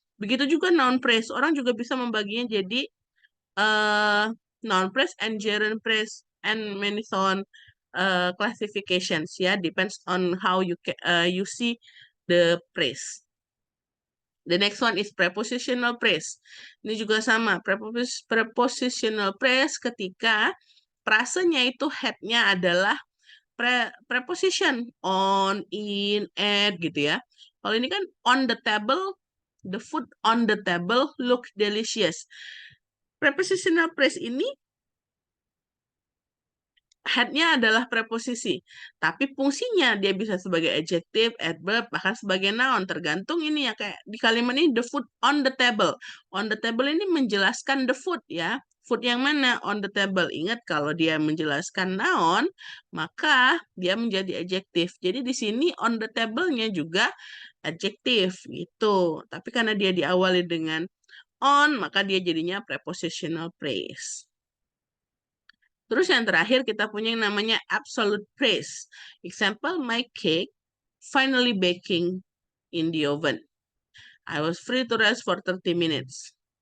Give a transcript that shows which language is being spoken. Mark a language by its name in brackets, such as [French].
[Indonesian] Begitu juga [English] noun phrase. [Indonesian] Orang juga bisa membaginya jadi [English] noun phrase and gerund phrase and many so on classifications ya, depends on how you see the phrase. The next one is prepositional phrase. [Indonesian] Ini juga sama, prepositional phrase ketika frasenya itu head-nya adalah preposition on, in, at gitu ya. Kalau ini kan [English] on the table, the food on the table look delicious. [Indonesian] Prepositional phrase ini head-nya adalah preposisi, tapi fungsinya dia bisa sebagai adjective, adverb, bahkan sebagai noun, tergantung ini ya, kayak di kalimat ini [English] the food on the table. On the table [Indonesian] ini menjelaskan [English] the food ya. Food [Indonesian] yang mana? [English] On the table. [Indonesian] Ingat kalau dia menjelaskan noun, maka dia menjadi adjective. Jadi di sini on the table-nya juga adjective gitu. Tapi karena dia diawali dengan on, maka dia jadinya prepositional phrase. Terus yang terakhir kita punya yang namanya absolute phrase. [English] Example, my cake finally baking in the oven. I was free to rest for 30 minutes.